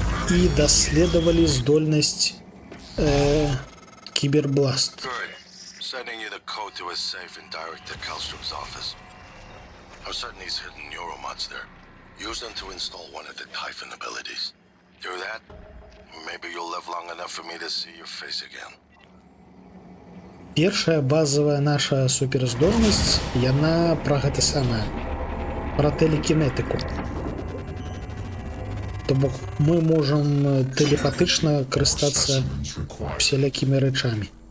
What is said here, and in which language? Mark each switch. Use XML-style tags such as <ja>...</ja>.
<be>І даследавалі здольнасць Кібербласт.</be> <en>Good. Sending you the code to a safe and direct to Kallstrom's office. I'm certain he's hidden neuromods there. Use them to install one of the Typhon abilities. Do that, maybe you'll live long enough for me to see your face again.</en> <be>Першая базовая наша суперздольнасць, яна пра гэта самае, пра тэлекінетыку. То бок мы можам тэлепатычна карыстацца усялякімі рэчамі.</be>